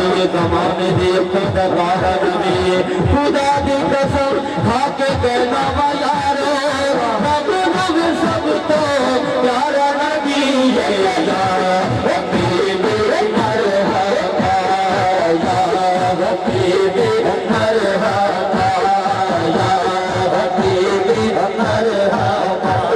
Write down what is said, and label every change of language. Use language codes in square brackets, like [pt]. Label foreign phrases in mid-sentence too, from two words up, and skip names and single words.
[pa] زمانے دے خودگار نبی خدا دی قسم کھا کے کہنا واں یارو رب رب سب توں پیارا نبی ہے یار حبیب [ar] مرحبا يا حبيب مرحبا يا حبيب مرحبا